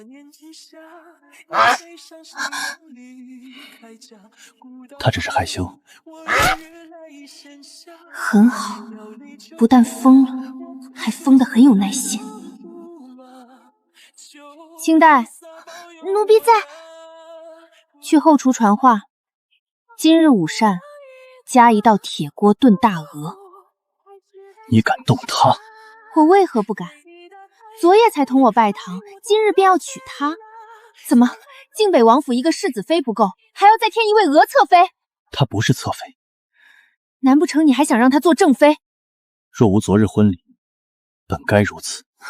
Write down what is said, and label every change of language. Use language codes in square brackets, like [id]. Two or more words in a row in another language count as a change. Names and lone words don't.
[zh] 他只是害羞。很好，不但瘋了，還瘋得很有耐心。清代，奴婢在。去後廚傳話，今日午膳加一道鐵鍋燉大鵝。你敢動他？我為何不敢？昨夜才同我拜堂，今日便要娶她。怎麼，靖北王府一個世子妃不夠，還要再添一位娥側妃？她不是側妃。難不成你還想讓她做正妃？若無昨日婚禮，本該如此。